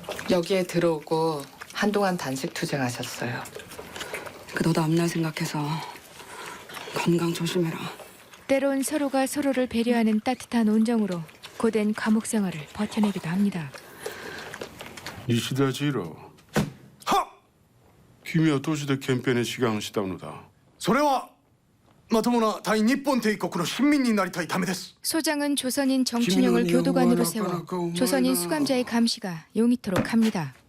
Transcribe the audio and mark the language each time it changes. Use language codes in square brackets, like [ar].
[ko] 여기에 들어오고 한동안 단식 투쟁하셨어요. 너도 앞날 생각해서 건강 조심해라. 때론 서로가 서로를 배려하는 따뜻한 온정으로 고된 감옥 생활을 버텨내기도 합니다. 니시다 지로. 하! [ja] 君は都市で憲兵に志願したのだ。それはまともな大日本帝国の市民になりたいためです. [ko] 소장은 조선인 정춘영을 교도관으로 세워 조선인 수감자의 감시가 용이토록 합니다.